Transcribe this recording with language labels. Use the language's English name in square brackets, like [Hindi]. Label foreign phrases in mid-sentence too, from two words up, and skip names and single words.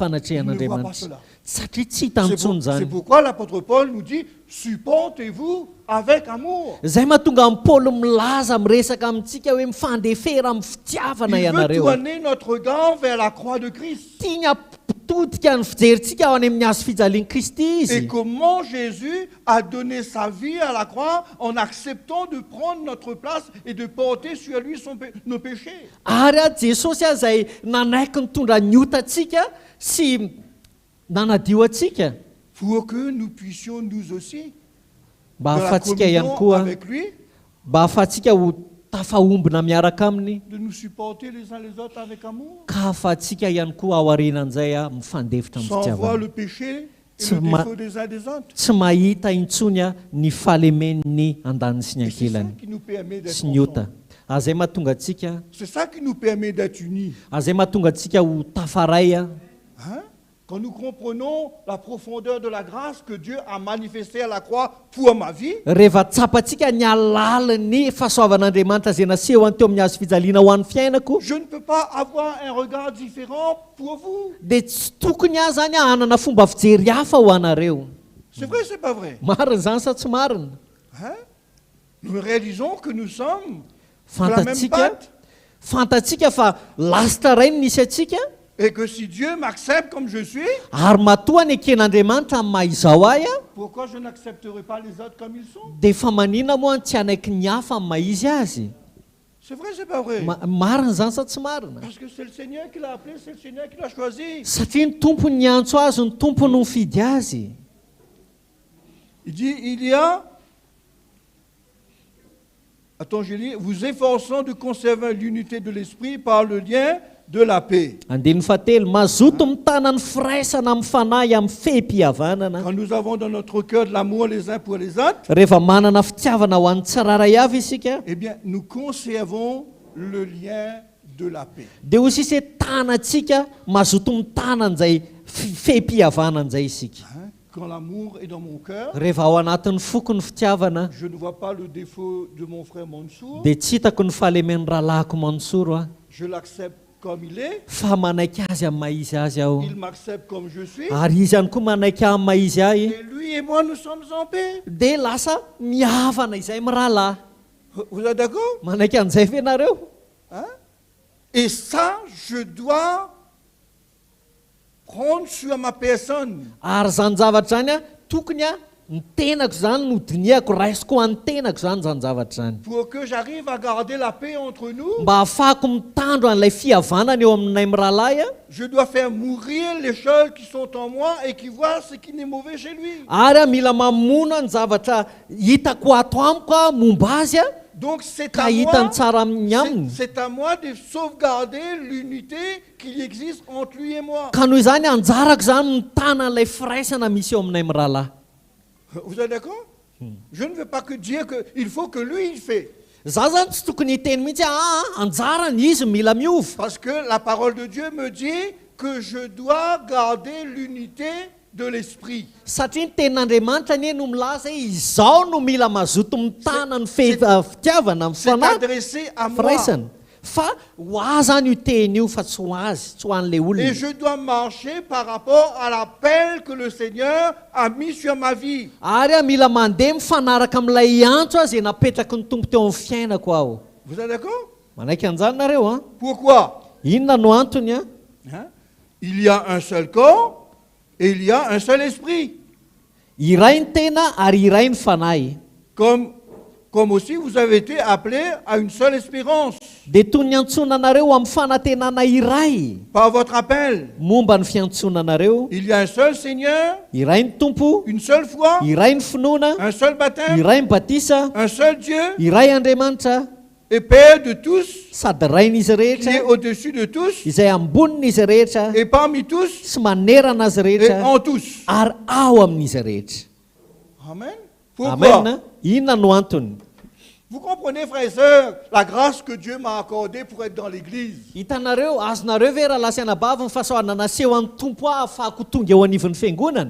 [French] Il ne voit pas [Malagasy] fanatrehan'Andriamanitra. [French] cela. [Malagasy] Satria tsy hita intsony [French] C'est [Malagasy] zany. [French] pourquoi l'apôtre Paul nous dit, supportez-vous avec amour. [Malagasy] Zay mahatonga amin'ny Paoly milaza miresaka amintsika hoe mifandefera amin'ny fitiavana [French] Il veut [Malagasy] ianareo. [French] tourner notre regard vers la croix de Christ. [Malagasy] Tiany ampitodika ny fijerintsika ao any amin'ny hazo fijalian'i Kristy [French] Et [Malagasy] izy. [French] comment Jésus a donné sa vie à la croix en acceptant de prendre notre place et de porter sur lui nos péchés. [Malagasy] Ary Jesosy izay nanaiky nitondra ny otantsika sy nanadio antsika [French] Pour que nous puissions nous aussi, [Malagasy] mba [French] dans la [Malagasy] ahafahantsika ihany [French] communion [Malagasy] koa, [French] avec lui, [Malagasy] mba ahafahantsika ho tafahombona miaraka aminy, [French] de nous supporter les uns les autres avec amour, [Malagasy] ka ahafahantsika ihany koa ao aorianan'izay mifandefitra amin'ny [French] sans voir [Malagasy] fitiavana. [French] le péché et Ce le ma- défaut des uns des autres. [Malagasy] Tsy mahita intsony ny falemen'ny andany sy ny [French] Et c'est ça [Malagasy] ankilany [French] qui nous permet d'être [Malagasy] sy ny ota. [French] ensemble. [Malagasy] Azay mahatonga antsika, [French] C'est ça qui nous permet d'être unis. [Malagasy] azay mahatonga antsika ho tafaray a. [French] Hein? Quand nous comprenons la profondeur de la grâce que Dieu a manifestée à la croix pour ma vie, [Malagasy] Rehefa tsapantsika ny alalan'ny fahasoavan'Andriamanitra izay nasehoany teo amin'ny hazo fijaliana ho an'ny fiainako, [French] je ne peux pas avoir un regard différent pour vous. [Malagasy] dia tsy tokony aho zany hanana fomba fijery hafa ho anareo. [French] C'est vrai, c'est pas vrai. [Malagasy] Marina zany sa tsy marina? [French] Hein? Nous réalisons que nous sommes de la même [Malagasy] Fantatsika [French] pâte [Malagasy] fantatsika fa lasitra ray ny nisy atsika, [French] et que si Dieu m'accepte comme je suis, [Malagasy] ary matoa ny eken'Andriamanitra amin'ny maha izao ahy a, [French] pourquoi je n'accepterai pas les autres comme ils sont? [Malagasy] dia efa manina moa tsy hanaiky ny hafa amin'ny maha izy azy. [French] C'est vrai, c'est pas vrai. [Malagasy] Marina zany sa tsy marina? [French] Parce que c'est le Seigneur qui l'a appelé, c'est le Seigneur qui l'a choisi. [Malagasy] Satria ny tompony ny antso azy, ny tompony no mifidy azy. [French] Il dit, il y a, attends, je lis, vous efforçant de conserver l'unité de l'esprit par le lien de la paix. [Malagasy] Andiny fahatelo, mazoto mitana ny firaisana amin'ny fanahy amin'ny feham-pihavanana. [French] Quand nous avons dans notre cœur de l'amour les uns pour les autres, [Malagasy] Rehefa manana fitiavana ho an'ny tsiraray avy isika, [French] eh bien, nous conservons le lien de la paix. [Malagasy] dia ho sisy hoe tanantsika mazoto mitana an'izay feham-pihavanan'izay isika. [French] Hein? Quand l'amour est dans mon cœur, [Malagasy] Rehefa ao anatin'ny foko ny fitiavana, [French] je ne vois pas le défaut de mon frère Mansour, [Malagasy] dia tsy hitako ny fahalemen'ny rahalahiko Mansoro a, [French] je l'accepte comme il est, [Malagasy] fa manaiky azy amin'ny maha izy azy aho, [French] il m'accepte comme je suis, [Malagasy] ary izy ihany koa manaiky ahy amin'ny maha izy ahy, [French] et lui et moi nous sommes en paix. [Malagasy] dia lasa mihavana izay mirahalahy. [French] Vous êtes d'accord? [Malagasy] Manaiky an'izay ve nareo? [French] Hein? Et ça, je dois prendre sur ma personne. [Malagasy] Ary zany zavatra zany a, tokony a ny tenako zany no diniako, raisiko ho an'ny tenako zany zavatra zany, [French] Pour que j'arrive à garder la paix entre nous, [Malagasy] mba ahafahako mitandro an'ilay fihavanana eo aminay mirahalahy a, [French] je dois faire mourir les choses qui sont en moi et qui voient ce qui n'est mauvais chez lui. [Malagasy] ary a mila mamono ny zavatra hitako ato amiko a momba azy a, [French] Donc c'est [Malagasy] ka [French] à [Malagasy] hitany [French] moi, [Malagasy] tsara amin'ny aminy. [French] c'est à moi de sauvegarder l'unité qu'il existe entre lui et moi. [Malagasy] Ka noho izany anjarako zany mitana an'ilay firaisana misy eo aminay mirahalahy. [French] Vous êtes d'accord? Je ne veux pas que dire qu'il faut que lui il fait. [Malagasy] Za zany tsy tokony hiteny mihitsy anjarany izy mila miova, [French] Parce que la parole de Dieu me dit que je dois garder l'unité de l'esprit. [Malagasy] satria ny tenin'Andriamanitra anie no milaza hoe izao no mila mazoto mitana ny fitiavana amin'ny [French] C'est [Malagasy] fanahy [French] adressé à moi. [Malagasy] firaisana. fa ho azy zany io teny io fa tsy ho azy tsy ho an'le [French] Et [Malagasy] olona [French] je dois marcher par rapport à l'appel que le Seigneur a mis sur ma vie. [Malagasy] ary mila mandeha mifanaraka amin'ilay antso azy napetraka ny tompo teo amin'ny fiainako aho. [French] Vous êtes d'accord? [Malagasy] Manaiky an'izany nareo a. [French] Pourquoi? [Malagasy] Inona no antony a? [French] Hein? Il y a un seul corps et il y a un seul esprit. [Malagasy] Iray ny tena ary iray ny fanahy. [French] Comme aussi vous avez été appelés à une seule espérance [Malagasy] Dia toy ny antsonanareo amin'ny fanantenana iray [French] par votre appel. [Malagasy] momba ny fiantsonanareo. [French] Il y a un seul Seigneur, [Malagasy] Iray ny tompo, [French] une seule foi, [Malagasy] iray ny finoana, [French] un seul baptême, [Malagasy] iray ny batisa, [French] un seul Dieu [Malagasy] iray Andriamanitra, [French] et Père de tous, [Malagasy] sady rain'izy [French] qui est [Malagasy] rehetra, [French] au-dessus de tous [Malagasy] izay ambonin'izy rehetra, [French] et parmi tous [Malagasy] sy manerana azy [French] et [Malagasy] rehetra, [French] en tous. [Malagasy] ary ao amin'izy rehetra. [French] Amen. Pourquoi? [Malagasy] Amen. Inona no antony? [French] Vous comprenez, frères et sœurs, la grâce que Dieu m'a accordée pour être dans l'église. [Malagasy] Hitanareo, azonareo ve raha lasy anabavy ny fahasoavana naseho an'ny tompo ahafahako tonga eo anivon'ny fiangonana?